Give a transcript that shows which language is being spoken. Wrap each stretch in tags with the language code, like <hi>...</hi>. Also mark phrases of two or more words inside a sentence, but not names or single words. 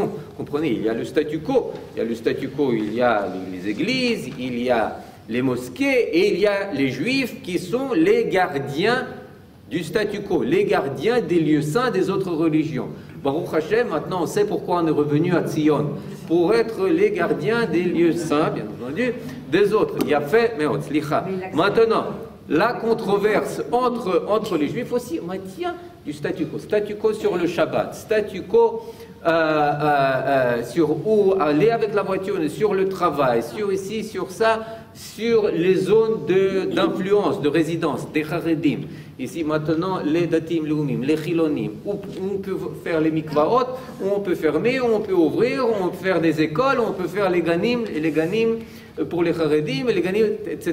<fr>Vous comprenez, il y a le statu quo. Il y a le statu quo, il y a les églises, il y a les mosquées et il y a les juifs qui sont les gardiens du statu quo, les gardiens des lieux saints des autres religions.</fr> <he>ברוך השם,</he> <fr>maintenant on sait pourquoi on est revenu à Tzion. Pour être les gardiens des lieux saints, bien entendu, des autres. Il y a fait, mais maintenant, la controverse entre les Juifs aussi maintient du statu quo. Statu quo sur le Shabbat, statu quo sur où aller avec la voiture, sur le travail, sur ici, sur ça, sur les zones d'influence, de résidence, des Haredim. Ici maintenant, les</fr> <he>דתיים לאומיים,</he> <fr>les Chilonim, où on peut faire les mikvaot, où on peut fermer, où on peut ouvrir, où on peut faire des écoles, où on peut faire les ganim pour les Haredim, les ganim, etc.</fr>